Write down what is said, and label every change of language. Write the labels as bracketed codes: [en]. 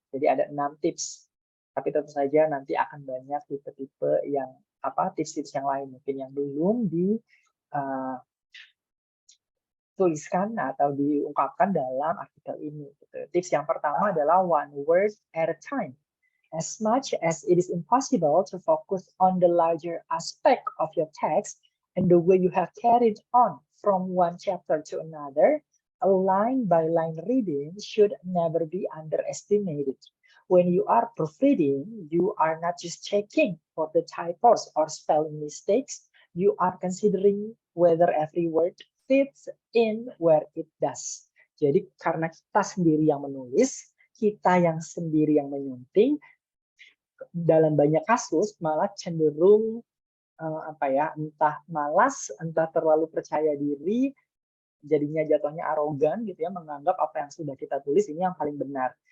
[id] Jadi ada 6 tips. Tapi tentu saja nanti akan banyak tipe-tipe yang tips-tips yang lain mungkin yang belum dituliskan atau diungkapkan dalam artikel ini. Gitu. Tips yang pertama adalah [en] one word at a time. As much as it is impossible to focus on the larger aspect of your text and the way you have carried on from one chapter to another, a line-by-line reading should never be underestimated. When you are proofreading, you are not just checking for the typos or spelling mistakes, you are considering whether every word fits in where it does. [id] Jadi karena kita sendiri yang menulis, kita yang sendiri yang menyunting, dalam banyak kasus malah cenderung entah malas, entah terlalu percaya diri, jadinya jatuhnya arogan gitu ya, menganggap apa yang sudah kita tulis ini yang paling benar.